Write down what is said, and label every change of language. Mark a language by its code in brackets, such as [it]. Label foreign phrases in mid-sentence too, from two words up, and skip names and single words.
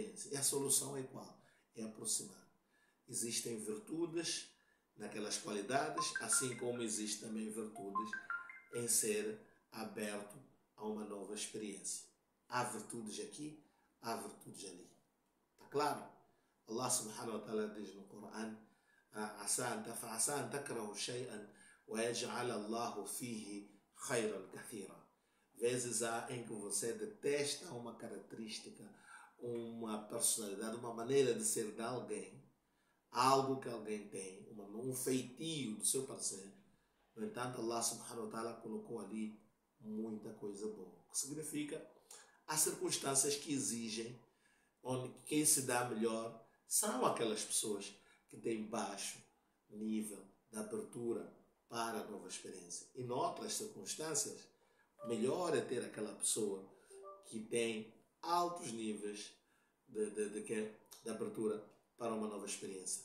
[pt] E a solução é qual? É aproximar. Existem virtudes naquelas qualidades, assim como existem também virtudes em ser aberto a uma nova experiência. Há virtudes aqui, há virtudes ali. Está claro? [ar] الله سبحانه وتعالى [pt] diz no Coran: [ar] فعسى أن تكرهوا شيئا ويجعل الله فيه خيرا كثيرا. [pt] Vezes há em que você detesta uma característica, uma personalidade, uma maneira de ser de alguém, algo que alguém tem, um feitio do seu parceiro. No entanto, [ar] الله سبحانه وتعالى [pt] colocou ali muita coisa boa. O que significa? Há circunstâncias que exigem, onde quem se dá melhor são aquelas pessoas que têm baixo nível de abertura para a nova experiência. E noutras circunstâncias, melhor é ter aquela pessoa que tem altos níveis de abertura para uma nova experiência.